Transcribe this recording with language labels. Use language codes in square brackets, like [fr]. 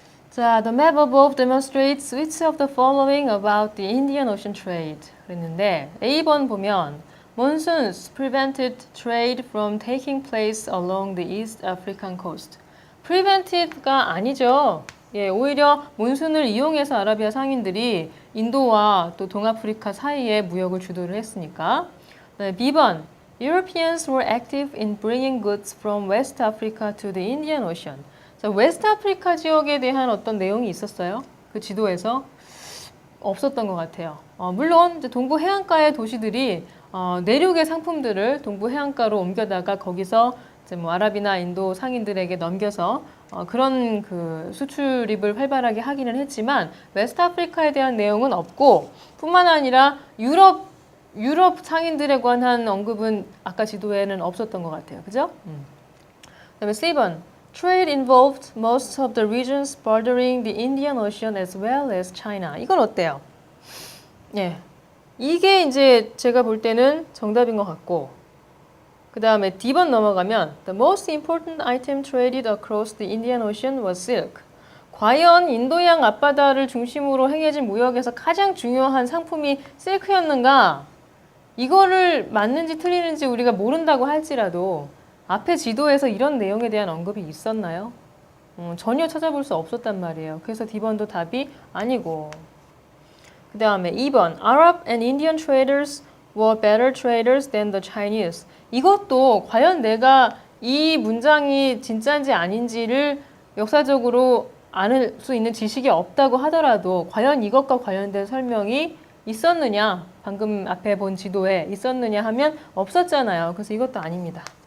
[ko] 자, [en] the map above demonstrates which of the following about the Indian Ocean trade. [ko] 그랬는데 A번 보면 [en] monsoons prevented trade from taking place along the East African coast. [ko] prevented가 아니죠. 예, 오히려 몬순을 이용해서 아라비아 상인들이 인도와 또 동아프리카 사이에 무역을 주도를 했으니까. 네, B번 [en] Europeans were active in bringing goods from West Africa to the Indian Ocean. [ko] 자, 웨스트 아프리카 지역에 대한 어떤 내용이 있었어요? 그 지도에서 없었던 것 같아요. 물론 이제 동부 해안가의 도시들이 내륙의 상품들을 동부 해안가로 옮겨다가 거기서 이제 뭐 아랍이나 인도 상인들에게 넘겨서 그런 그 수출입을 활발하게 하기는 했지만 웨스트 아프리카에 대한 내용은 없고 뿐만 아니라 유럽 상인들에 관한 언급은 아까 지도에는 없었던 것 같아요. 그죠? 그다음에 C번 [en] Trade involved most of the regions bordering the Indian Ocean as well as China. [ko] 이건 어때요? 예, 이게 이제 제가 볼 때는 정답인 것 같고 그 다음에 D번 넘어가면 [en] The most important item traded across the Indian Ocean was silk. [ko] 과연 인도양 앞바다를 중심으로 행해진 무역에서 가장 중요한 상품이 실크였는가? 이거를 맞는지 틀리는지 우리가 모른다고 할지라도 앞에 지도에서 이런 내용에 대한 언급이 있었나요? 전혀 찾아볼 수 없었단 말이에요. 그래서 D번도 답이 아니고 그 다음에 2번 [en] Arab and Indian traders were better traders than the Chinese. [ko] 이것도 과연 내가 이 문장이 진짜인지 아닌지를 역사적으로 알 수 있는 지식이 없다고 하더라도 과연 이것과 관련된 설명이 있었느냐? 방금 앞에 본 지도에 있었느냐 하면 없었잖아요. 그래서 이것도 아닙니다.